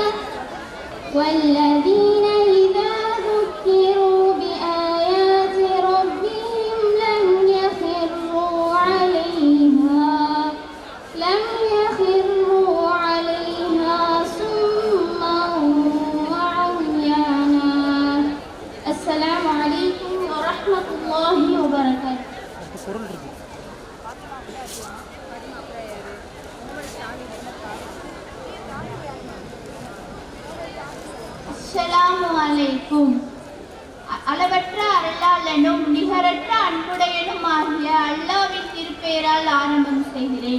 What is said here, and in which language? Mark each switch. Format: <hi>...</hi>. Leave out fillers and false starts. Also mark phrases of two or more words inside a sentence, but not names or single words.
<ar>والذين إذا ذكروا بآيات ربهم لم يخروا عليها صما وعميانا. السلام عليكم ورحمة الله وبركاته. السلام عليكم.</ar> <ta>அளவற்ற அருளாளனும் நிகரற்ற அன்புடையனும் ஆகிய அல்லாஹ்வின் திருப்பெயரால் ஆரம்பம் செய்கிறேன்.</ta>